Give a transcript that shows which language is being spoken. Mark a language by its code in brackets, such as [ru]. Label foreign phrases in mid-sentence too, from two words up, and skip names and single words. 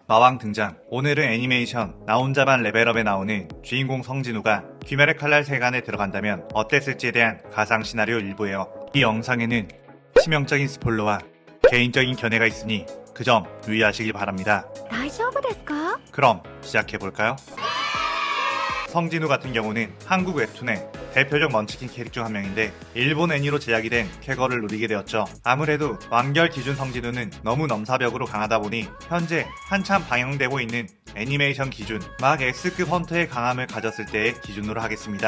[ko] 마왕 등장. 오늘은 애니메이션 나 혼자만 레벨업에 나오는 주인공 성진우가 귀멸의 칼날 세간에 들어간다면 어땠을지에 대한 가상 시나리오 일부예요. 이 영상에는 치명적인 스포일러와 개인적인 견해가 있으니 그 점 유의하시길 바랍니다. [ja] 大丈夫ですか? [ko] 그럼 시작해볼까요? 성진우 같은 경우는 한국 웹툰의 대표적 먼치킨 캐릭 중 한 명인데 일본 애니로 제작이 된 쾌거를 누리게 되었죠. 아무래도 완결 기준 성진우는 너무 넘사벽으로 강하다 보니 현재 한참 방영되고 있는 애니메이션 기준 막 S급 헌터의 강함을 가졌을 때의 기준으로 하겠습니다.